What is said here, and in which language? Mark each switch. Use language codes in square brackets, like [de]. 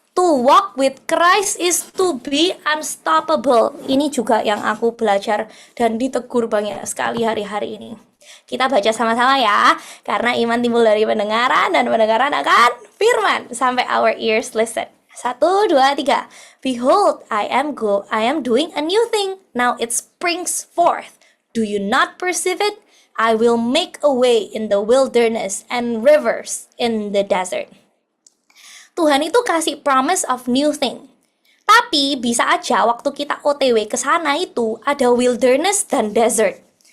[en] To walk with Christ is to be unstoppable. [id] Ini juga yang aku belajar dan ditegur banyak sekali hari-hari ini. Kita baca sama-sama ya, karena iman timbul dari pendengaran dan pendengaran akan firman. [en] Sampai our ears listen. 1, 2, 3. Behold, I am doing a new thing. Now it springs forth. Do you not perceive it? I will make a way in the wilderness and rivers in the desert. [id] Tuhan itu kasih [en] promise of new thing. [id] Tapi bisa aja waktu kita OTW ke sana itu ada wilderness dan desert.